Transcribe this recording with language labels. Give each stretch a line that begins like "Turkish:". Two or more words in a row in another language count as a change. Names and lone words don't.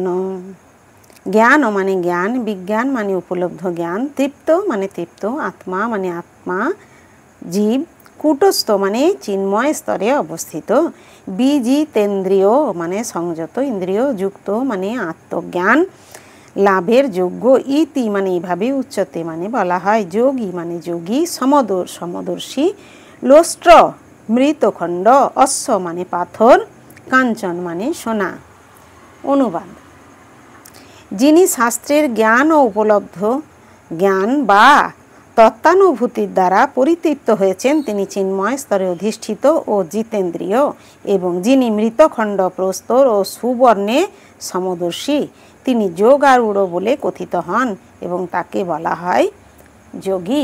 Bangla: জ্ঞান মানে জ্ঞান, বিজ্ঞান মানে উপলব্ধ জ্ঞান, তৃপ্ত মানে তৃপ্ত, আত্মা মানে আত্মা, জীব, কূটস্থ মানে চিন্ময় স্তরে অবস্থিত, বীজিতেন্দ্রিয় মানে সংযত ইন্দ্রিয়, যুক্ত মানে আত্মজ্ঞান লাভের যোগ্য, ইতি মানে এভাবে উচ্যতে মানে बला হয়, যোগী माने যোগী, সমদর্শী, লোষ্ট্র মৃতখণ্ড, অশ্ব माने পাথর, কাঞ্চন মানে সোনা। অনুবাদ: যিনি শাস্ত্রের জ্ঞান ও উপলব্ধ জ্ঞান বা তত্ত্বানুভূতির দ্বারা পরিতৃপ্ত হয়েছেন তিনি চিন্ময় স্তরে অধিষ্ঠিত ও জিতেন্দ্রিয়, এবং যিনি মৃতখণ্ড, প্রস্তর ও সুবর্ণে সমদর্শী তিনি যোগারূঢ় বলে কথিত হন এবং তাকে বলা হয় যোগী।